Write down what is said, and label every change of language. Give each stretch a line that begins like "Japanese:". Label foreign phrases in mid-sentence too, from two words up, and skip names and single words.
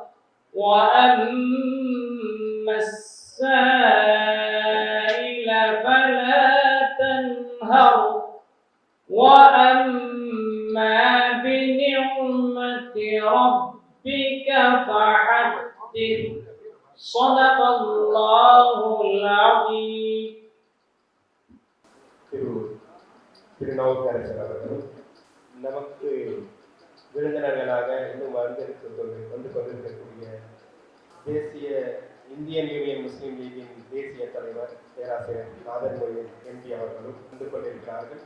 Arabic: وأما السائل فلا تنهر وأما بنعمة ربك فحدث صدق الله العظيم.
Tamil: திருநாவுக்கரசர் அவர்களும் நமக்கு விருந்தினர்களாக இன்னும் வந்து கொண்டிருக்கக்கூடிய தேசிய இந்தியன் யூனியன் முஸ்லீம் லீகின் தேசிய தலைவர் பேராசிரியர் நாதர் மொழியன் எம்பி அவர்களும் வந்து கொண்டிருக்கிறார்கள்.